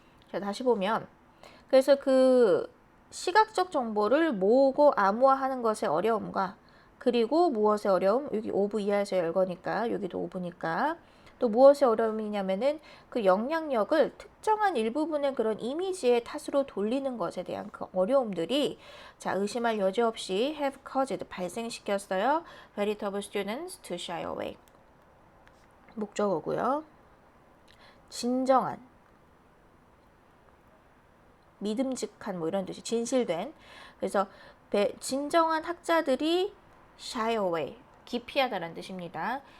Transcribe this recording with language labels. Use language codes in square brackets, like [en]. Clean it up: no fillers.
[ko] 자, 다시 보면 그래서 그 시각적 정보를 모으고 암호화하는 것의 어려움과 그리고 무엇의 어려움? 여기 오브 이하에서 열거니까 여기도 오브니까 또 무엇의 어려움이냐면은 그 영향력을 특정한 일부분의 그런 이미지의 탓으로 돌리는 것에 대한 그 어려움들이 자 의심할 여지 없이 have caused 발생시켰어요. [en] veritable students to shy away. [ko] 목적어고요. 진정한 믿음직한 뭐 이런 뜻이 진실된. 그래서 진정한 학자들이 shy away 기피하다라는 뜻입니다.